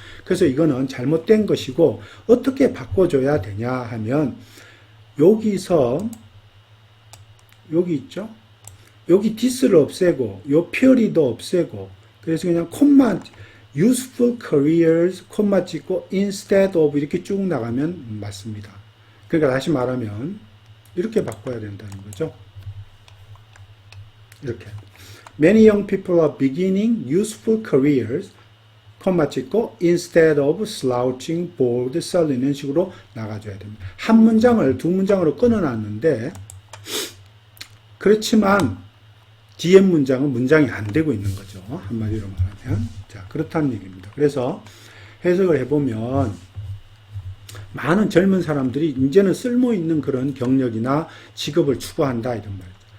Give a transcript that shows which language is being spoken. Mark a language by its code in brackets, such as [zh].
[ko] 그래서 이거는 잘못된 것이고 어떻게 바꿔줘야 되냐 하면 여기서 여기 있죠? 여기 this를 없애고 요 period도 없애고 그래서 그냥 콤마 [en] useful careers [ko] 콤마 찍고 [en] instead of [ko] 이렇게 쭉 나가면 맞습니다. 그러니까 다시 말하면 이렇게 바꿔야 된다는 거죠. 이렇게 [en] Many young people are beginning useful careers [ko] 콤마 찍고 [en] instead of slouching, bored, sullen [ko] 이런 식으로 나가줘야 됩니다. 한 문장을 두 문장으로 끊어놨는데 그렇지만 뒤에 문장은 문장이 안 되고 있는 거죠. 한마디로 말하면. 자, 그렇다는 얘기입니다. 그래서 해석을 해보면 많은 젊은 사람들이 이제는 쓸모 있는 그런 경력이나 직업을 추구한다 이런 말이죠.